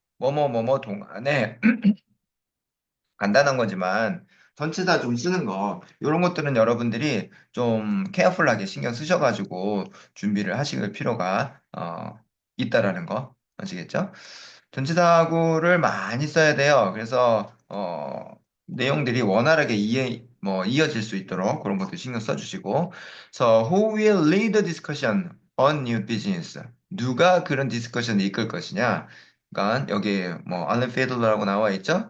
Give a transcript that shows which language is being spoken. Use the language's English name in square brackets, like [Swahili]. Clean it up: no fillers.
[Korean] 뭐뭐 동안에 간단한 거지만 전체 다 좀 쓰는 거 이런 것들은 여러분들이 좀 케어풀하게 신경 쓰셔가지고 준비를 하실 필요가 있다라는 거 아시겠죠? 전치사구를 많이 써야 돼요. 그래서 내용들이 원활하게 이어질 수 있도록 그런 것도 신경 써주시고. [English] So who will lead the discussion on new business? [Korean] 누가 그런 디스커션을 이끌 것이냐? 그러니까 여기 뭐 알렌 피들러라고 나와 있죠.